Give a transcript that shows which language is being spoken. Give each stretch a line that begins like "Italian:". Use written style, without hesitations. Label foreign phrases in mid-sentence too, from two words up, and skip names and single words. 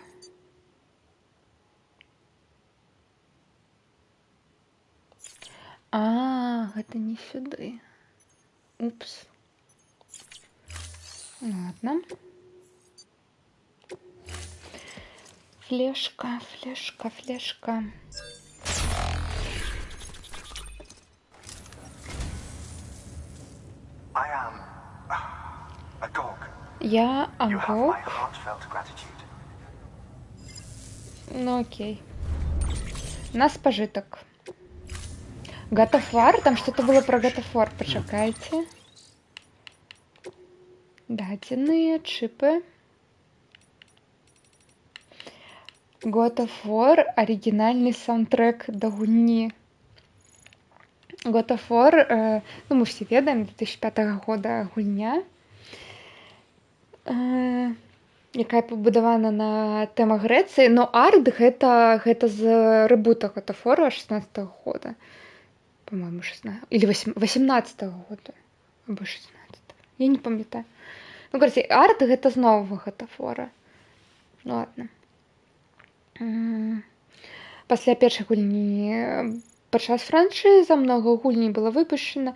Belarusian: Гэта не сюды.
Russian: Упс. Ладно. Флешка.
English: I am a dog.
Russian: Я
English: You have Агог. my heartfelt gratitude.
Russian: Ну окей. На спожиток. God of War? Там что-то было про God of War.
Belarusian: Почекайте. Дадзеныя, чипы. God of War —
Russian: оригинальный саундтрек
Belarusian: да гульні.
Russian: God of War,
Belarusian: ну мы все ведаем, 2005 года гульня, якая пабудавана на тэмах Грэцыі, но арт гэта з рэбута God of War 16 года.
Russian: По-моему, 16 или 18 года. Або 16.
Belarusian: Я не памятаю. Ну, короче, арт гэта з новага God of War.
Russian: Ну ладно.
Belarusian: Пасля першай гульні падчас франшызы многа гульней было выпушчана.